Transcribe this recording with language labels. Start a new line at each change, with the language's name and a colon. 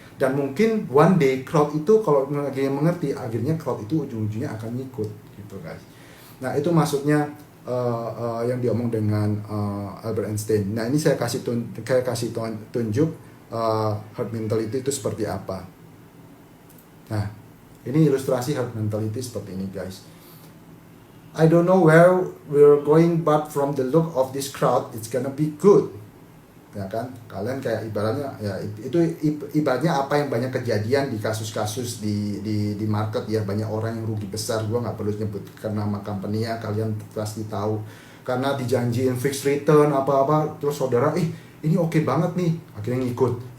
Indonesian: Dan mungkin one day crowd itu kalau lagi mengerti, akhirnya crowd itu ujung-ujungnya akan ngikut, gitu guys. Nah itu maksudnya yang diomong dengan Albert Einstein. Nah ini saya kasih tunjuk herd mentality itu seperti apa. Nah ini ilustrasi herd mentality seperti ini guys.
English: I don't know where we're going, but from the look of this crowd, it's gonna be good.
Indonesian: Ya kan, kalian kayak ibaratnya ya itu ibaratnya apa yang banyak kejadian di kasus-kasus di market ya, banyak orang yang rugi besar. Gua nggak perlu nyebutkan nama company-nya, kalian pasti tahu. Karena dijanjiin fixed return apa-apa, terus saudara, ini oke banget nih, akhirnya ngikut.